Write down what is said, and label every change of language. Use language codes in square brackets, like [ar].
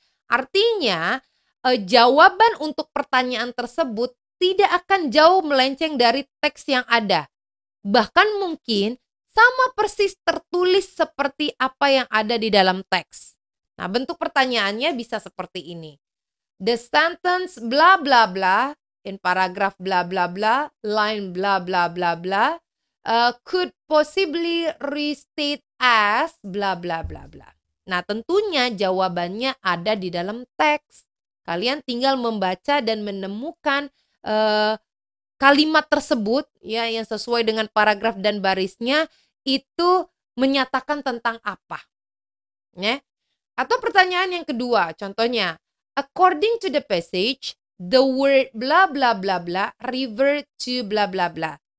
[id] Artinya, jawaban untuk pertanyaan tersebut tidak akan jauh melenceng dari teks yang ada. Bahkan mungkin sama persis tertulis seperti apa yang ada di dalam teks. Nah, bentuk pertanyaannya bisa seperti ini. [en] The sentence bla bla bla in paragraph bla bla bla, line bla bla bla bla, could possibly restate as bla bla bla bla. [id] Nah, tentunya jawabannya ada di dalam teks. Kalian tinggal membaca dan menemukan kalimat tersebut ya yang sesuai dengan paragraf dan barisnya itu menyatakan tentang apa. Ya. Atau pertanyaan yang kedua, contohnya, [en] according to the passage, the word bla bla [id] bla bla revert to bla bla bla.